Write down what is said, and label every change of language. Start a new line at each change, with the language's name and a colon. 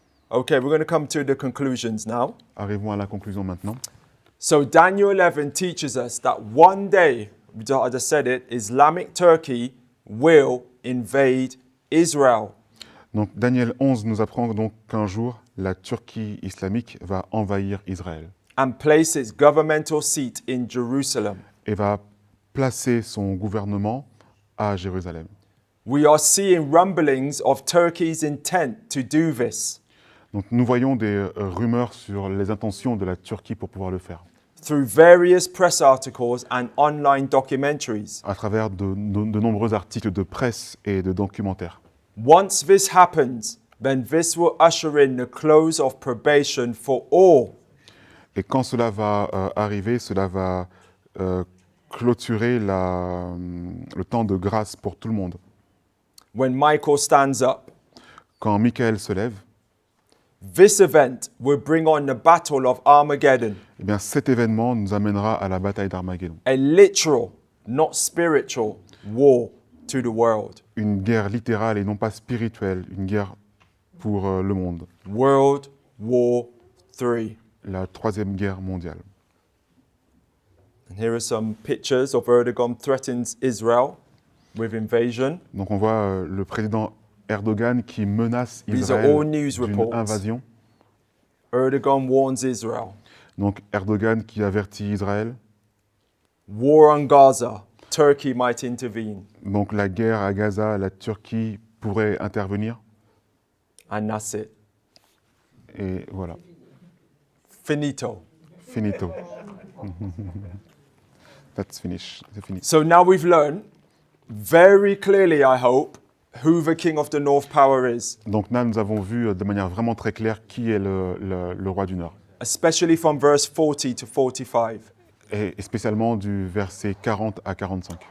English: Okay, we're going to come to the conclusions now.
French: Arrivons à la conclusion maintenant.
English: So Daniel 11 teaches us that one day, I just said it, Islamic Turkey will invade Israel.
French: Donc Daniel 11 nous apprend donc qu'un jour, la Turquie islamique va envahir Israël
English: And place its governmental seat in Jerusalem.
French: et va placer son gouvernement à Jérusalem.
English: We are seeing rumblings of Turkey's intent to do this
French: Donc nous voyons des rumeurs sur les intentions de la Turquie pour pouvoir le faire,
English: through various press articles and online documentaries.
French: à travers de nombreux articles de presse et de documentaires.
English: Once this happens, then this will usher in the close of probation for all.
French: Et quand cela va arriver, cela va clôturer le temps de grâce pour tout le monde.
English: When Michael stands up,
French: Quand Michael se lève,
English: this event will bring on the battle of Armageddon,
French: eh bien, cet événement nous amènera à la bataille d'Armageddon.
English: a literal, not spiritual, war to the world.
French: Une guerre littérale et non pas spirituelle, une guerre pour le monde.
English: World War III.
French: La troisième guerre mondiale.
English: And here are some pictures of Erdogan threatens Israel with invasion.
French: Donc on voit le président Erdogan qui menace
English: These are
French: Israël
English: all news
French: d'une
English: reports.
French: invasion.
English: Erdogan warns Israel.
French: Donc Erdogan qui avertit Israël.
English: War on Gaza. Turkey might intervene.
French: Donc la guerre à Gaza, la Turquie pourrait intervenir.
English: And that's it.
French: Et voilà,
Italian: Finito.
French: finito.
English: That's finished.
French: C'est fini.
English: So now we've learned very clearly, I hope, who the king of the North Power is,
French: Donc là, nous avons vu de manière vraiment très claire qui est le roi du Nord.
English: especially from verse 40 to 45.
French: Et spécialement du verset 40 à 45.